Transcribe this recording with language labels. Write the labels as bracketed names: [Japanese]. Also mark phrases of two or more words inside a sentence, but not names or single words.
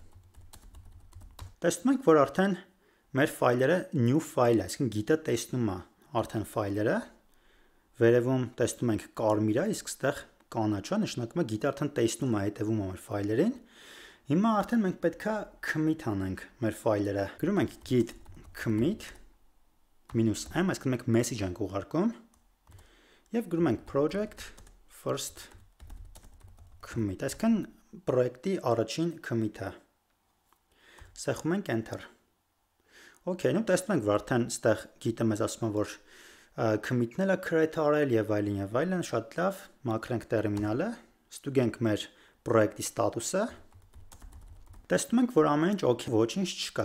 [Armenian] Տեսնում ենք, որ արդեն մեր ֆայլերը [English] new file [Armenian] է, այսինքն Git-ը տեսնում է արդեն ֆայլերը։ Վերևում տեսնում ենք կարմիր է, իսկ ստեղ կանաչ է, նշանակում է Git-ը արդեն տեսնում է, հետևում է մեր ֆայլերին։ Հիմա արդեն մենք պետք է commit անենք մեր ֆայլերը։ Գրում ենք [English] git commit [Armenian] -m, այսինքն մենք message ենք ուղարկում եւ գրում ենք [English] project first commit, [Armenian] այսինքն պրոյեկտի առաջին commit-ը։ Սեղմում ենք enter։ Okay, նու տեսնում ենք, որ արդեն ստեղ git-ը մեզ ասում է, որ commit-ները create արել եւ այլն, շատ լավ, մաքրենք տերմինալը, ստուգենք մեր պրոյեկտի ստատուսը։ Տեսնում ենք, որ ամեն ինչ okay, ոչինչ չկա